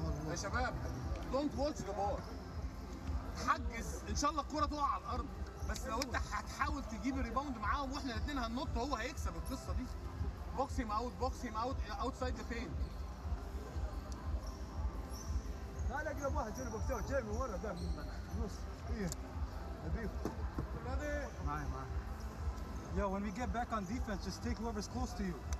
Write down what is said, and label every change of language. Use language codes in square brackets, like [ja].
[ar] يا شباب [en] don't watch the ball. [ar] حجز ان شاء الله الكرة تقع على الارض، بس لو انت هتحاول تجيب الريباوند معاهم واحنا الاثنين هننط هو هيكسب القصة دي. [en] Box him out outside the paint. [ar] لا لا اقرب واحد جاي بوكس اوت جاي من ورا ده من النص. ايه نبيه معاي. [en] Yo, when we get back on defense, just take whoever's close to you.